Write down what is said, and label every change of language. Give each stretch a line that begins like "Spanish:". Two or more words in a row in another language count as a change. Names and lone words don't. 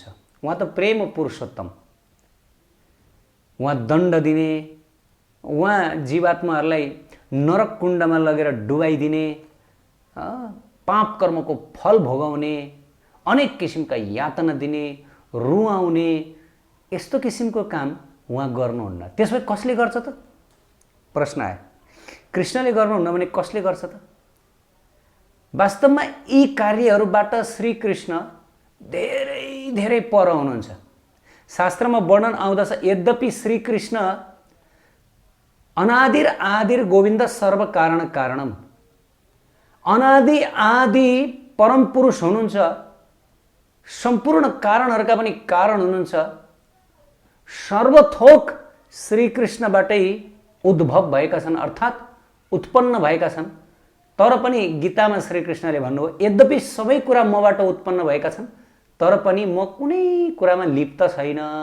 Nepali: उहाँ त प्रेम पुरुषोत्तम। उहाँ दण्ड दिने, उहाँ जीवात्माहरूलाई नरक कुण्डमा लगेर डुबाइदिने, पाप कर्मको फल भोगाउने, अनेक किसिमका यातना दिने, रुवाउने, यस्तो किसिमको काम उहाँ गर्नुहुन्न। त्यसो भए कसले गर्छ त? प्रश्न आयो। कृष्णले गर्नुहुन्न भने कसले गर्छ त? वास्तवमा यी कार्यहरूबाट श्रीकृष्ण धेरै धेरै पर हुनुहुन्छ। शास्त्रमा वर्णन आउँदछ, यद्यपि श्रीकृष्ण
Sanskrit: अनादिर आदिर गोविन्द सर्व कारण कारणम,
Nepali: अनादि आदि परम पुरुष हुनुहुन्छ, सम्पूर्ण कारणहरूका पनि कारण हुनुहुन्छ, सर्वथोक श्रीकृष्णबाटै उद्भव भएका छन्, अर्थात् उत्पन्न भएका छन्। तर पनि गीतामा श्रीकृष्णले भन्नुभयो, यद्यपि सबै कुरा मबाट उत्पन्न भएका छन्, तर पनि म कुनै कुरामा लिप्त छैन।